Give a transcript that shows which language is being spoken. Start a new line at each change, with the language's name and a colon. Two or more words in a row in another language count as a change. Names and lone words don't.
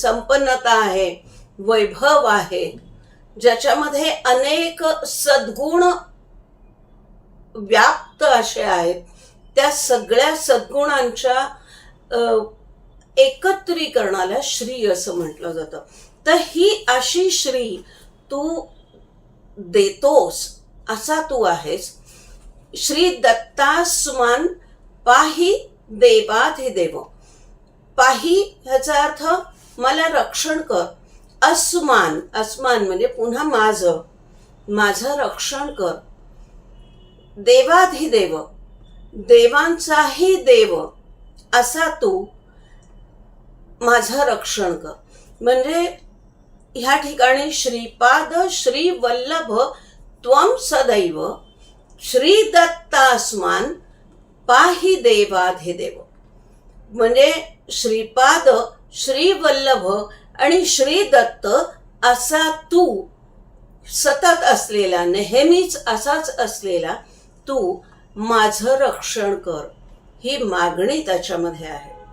Marathi: संपन्नता आहे, वैभव आहे, ज्याच्यामध्ये अनेक सद्गुण व्याप्त असे आहेत. त्या सगळ्या सद्गुणांच्या एकत्रीकरणाला श्री असं म्हटलं जातं. तर ही अशी श्री तू देतोस असा तू आहेस.
Sanskrit: श्री दत्तास्मान् पाहि देवाधिदेव.
Marathi: पाहि ह्याचा अर्थ मला रक्षण कर. अस्मान, अस्मान म्हणजे पुन्हा माझं, माझं रक्षण कर. देवाधिदेव, देवांचाही देव असा तू माझं रक्षण कर. म्हणजे ह्या ठिकाणी
Sanskrit: श्रीपाद श्री वल्लभ त्वं सदैव, श्री दत्तास्मान् पाहि देवाधिदेव
Marathi: म्हणजे श्रीपाद श्री वल्लभ आणि श्री दत्त असा तू सतत असलेला, नेहमीच असाच असलेला तू माझं रक्षण कर, ही मागणी त्याच्यामध्ये आहे.